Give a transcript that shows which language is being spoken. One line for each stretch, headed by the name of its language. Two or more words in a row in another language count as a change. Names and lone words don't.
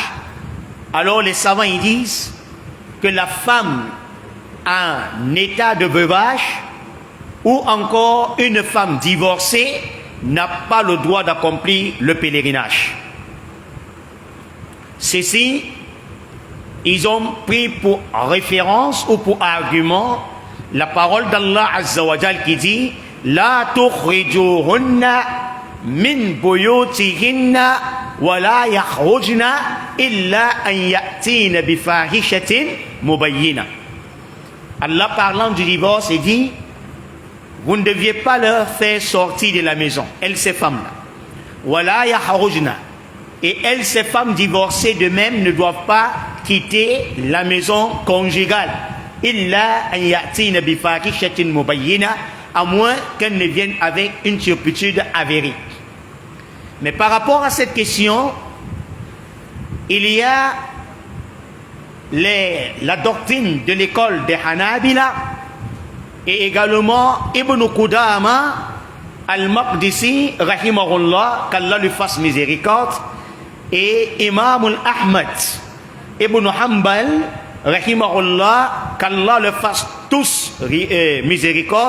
French: Alors les savants ils disent que la femme en état de veuvage ou encore une femme divorcée n'a pas le droit d'accomplir le pèlerinage. Ceci, ils ont pris pour référence ou pour argument la parole d'Allah
Arabic: عز وجل
French: qui dit
Arabic: لا تخرجوهن من بيوتهن ولا يخرجن إلا أن يأتين بفاحشة مبينة.
French: Allah parlant du divorce, il dit, vous ne deviez pas leur faire sortir de la maison, elles ces femmes-là.
Arabic: ولا يخرجن.
French: Et elles, ces femmes divorcées de même, ne doivent pas quitter la maison conjugale.
Arabic: إلا أن يأتين بفاحشة مبينة,
French: à moins qu'elles ne viennent avec une turpitude avérée. Mais par rapport à cette question, il y a la doctrine de l'école des Hanabila et également Ibn Qudama al-Maqdisi, rahimahullah, qu'Allah lui fasse miséricorde, et Imam al-Ahmad Ibn Hanbal, rahimahullah, qu'Allah le fasse tous miséricorde.